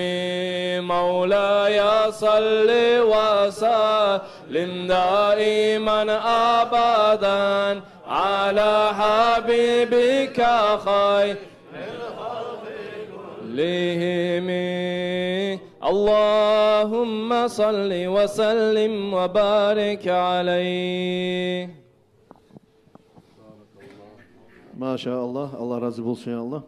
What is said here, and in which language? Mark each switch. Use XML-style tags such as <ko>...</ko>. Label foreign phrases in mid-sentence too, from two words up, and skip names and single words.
<ar>مولاي صل وسلم دائما أبدا على حبيبك خير الخلق كلهم. اللهم صل وسلم وبارك عليه.</ar> <tr>Maşallah. Allah razı olsun</tr> <ar>يا الله.</ar>